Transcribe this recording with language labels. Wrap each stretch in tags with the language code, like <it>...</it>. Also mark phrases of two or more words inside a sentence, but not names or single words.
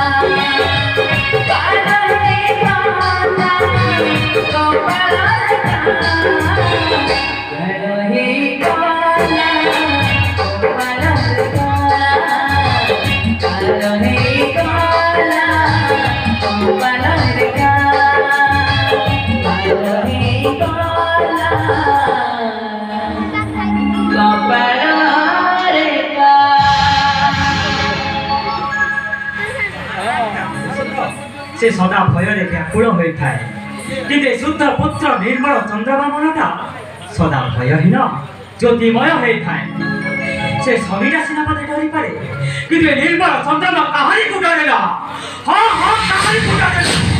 <hi>काला रे काला गोपाल देखा रही काला गोपाल देखा रही काला गोपाल देखा</hi> <or>ସେ ସଦା ଭୟରେ ବ୍ୟାକୁଳ ହୋଇଥାଏ କିନ୍ତୁ ଶୁଦ୍ଧ ପୁତ୍ର ନିର୍ମଳ ଚନ୍ଦ୍ରମା ମନଟା ସଦା ଭୟହୀନ ଜ୍ୟୋତିମୟ ହୋଇଥାଏ ସେ ସବିଟା ସିନା ମୋତେ ଡରିପାରେ କିନ୍ତୁ ଏ ନିର୍ମଳ ଚନ୍ଦ୍ରମା କାହାରିକୁ ଡରେନା ହଁ ହଁ କାହାରିକୁ ଡରେନା</or>